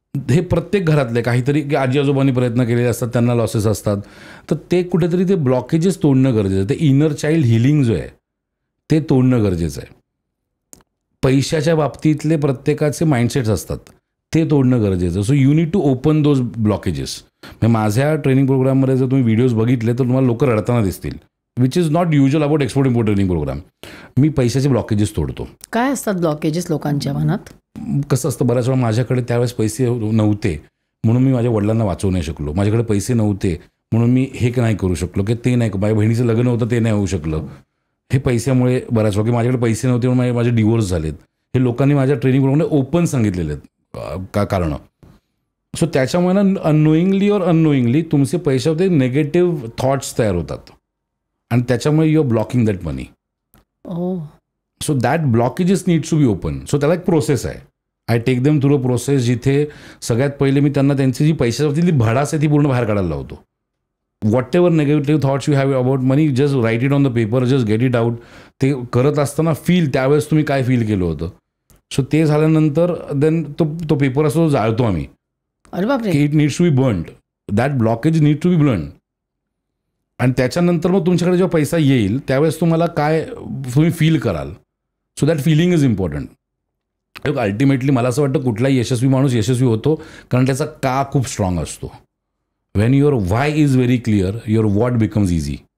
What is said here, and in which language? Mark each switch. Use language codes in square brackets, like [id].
[mr] हे प्रत्येक घरातले काहीतरी की आजी आजोबांनी प्रयत्न केलेले असतात, त्यांना लॉसेस असतात. तर ते कुठेतरी ते ब्लॉकेजेस तोडणं गरजेचं आहे. ते इनर चाइल्ड हिलिंग जो आहे ते तोडणं गरजेचं आहे. पैशाच्या बाबतीतले प्रत्येकाचे माइंडसेट्स असतात, ते तोडणं गरजेचं. [en] So you need to open those blockages. [mr] माझ्या ट्रेनिंग प्रोग्राममध्ये जर तुम्ही व्हिडिओज बघितले तर तुम्हाला लोक रडताना दिसतील, [en] Which is not usual about export import training programme. [mr] मी पैशाचे ब्लॉकेजेस तोडतो. काय असतात ब्लॉकेजेस लोकांच्या मनात? कसं असतं, बऱ्याच वेळा माझ्याकडे त्यावेळेस पैसे नव्हते म्हणून मी माझ्या वडिलांना वाचवू नाही शकलो. माझ्याकडे पैसे नव्हते म्हणून मी हे नाही करू शकलो, की ते नाही, माझ्या बहिणीचं लग्न होतं ते नाही होऊ शकलं. हे पैशामुळे बऱ्याच वेळा, की माझ्याकडे पैसे नव्हते म्हणून माझे डिवोर्स झालेत. हे लोकांनी माझ्या ट्रेनिंग प्रोग्राममध्ये ओपन सांगितलेले आहेत का कारणं. सो त्याच्यामुळे ना अननोईंगली और अननोईंगली तुमचे पैशामध्ये नेगेटिव्ह थॉट्स तयार होतात आणि त्याच्यामुळे [en] You are blocking that money. So that blockages needs to be open. [mr] So त्याला एक प्रोसेस आहे. [en] I take them through a process, [mr] जिथे सगळ्यात पहिले मी त्यांना त्यांची जी पैशाची भडास आहे ती पूर्ण बाहेर काढायला लावतो. [en] Whatever negative thoughts you have about money, just write it on the paper, just get it out. [mr] ते करत असताना त्यावेळेस तुम्ही काय फील केलं होतं. सो ते झाल्यानंतर देन तो पेपर असतो जाळतो आम्ही. अरे बापरे. [en] की it needs to be burned. That blockage need to be burned. [mr] आणि त्याच्यानंतर मग तुमच्याकडे जेव्हा पैसा येईल त्यावेळेस तुम्हाला काय तुम्ही फील कराल. [en] So that feeling is important. [mr] Ultimately मला असं वाटतं कुठलाही यशस्वी माणूस यशस्वी होतो कारण त्याचा का खूप स्ट्रॉंग असतो. [en] When your why is very clear your what becomes easy.